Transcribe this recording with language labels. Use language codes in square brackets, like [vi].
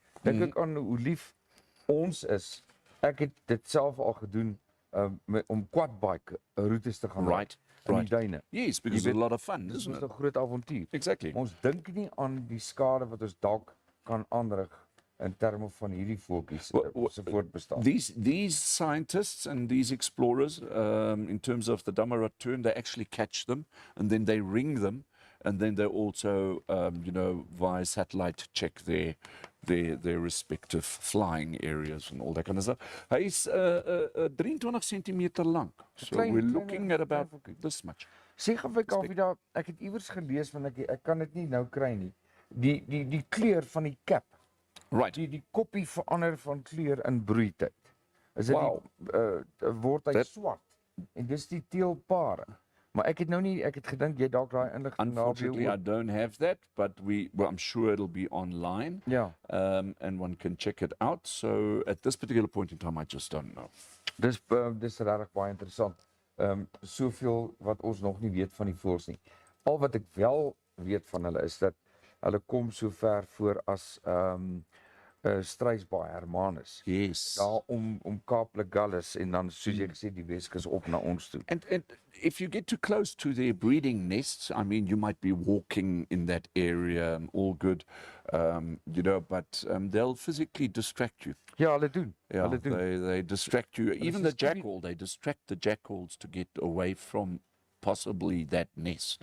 [af] Dink ek aan hoe lief ons is. Ek het dit self al gedoen om quadbike roetes te gaan ry in die duine. [en] Yes, because it's a lot of fun, [af] Dis [en] isn't it? [af] 'n groot avontuur. [en] Exactly. [af] Ons dink nie aan die skade wat ons dalk kan aanrig in terme van hierdie voeltjies se voortbestaan. [en] These scientists and these explorers, in terms of the Damaratoon, they actually catch them and then they ring them, and then they also, via satellite check their respective flying areas and all that kind of stuff. [af] Hy is 23 centimeter lang. [en] So we're looking at about this much. [af] Sê gou vir Kaufee, ek het iewers gelees, want ek kan dit nie nou kry nie. Die kleur van die cap. [en] Right. [af] Die koppie verander van kleur in broeityd. Is dit word hy swart. En dis die teelpare. Maar ek het gedink jy dalk daai inligting [en] Unfortunately, I don't have that, but I'm sure it'll be online. [af] Ja. [en] And one can check it out. So at this particular point in time, I just don't know. [af] Dis regtig baie interessant. Soveel wat ons nog nie weet van die voëls nie. Al wat ek wel weet van hulle is dat hulle kom so ver voor as Struisbaai Hermanus. [en] Yes. [af] Daar om Kaap Legallis en dan soos jy gesê die Weskus op na ons toe. [en] And if you get too close to their breeding nests, I mean, you might be walking in that area, all good, but they'll physically distract you. [af] Ja, hulle doen. [en] Yeah, [af] Hulle doen. [en] they distract you. Even the jackal, they distract the jackals to get away from possibly that nest.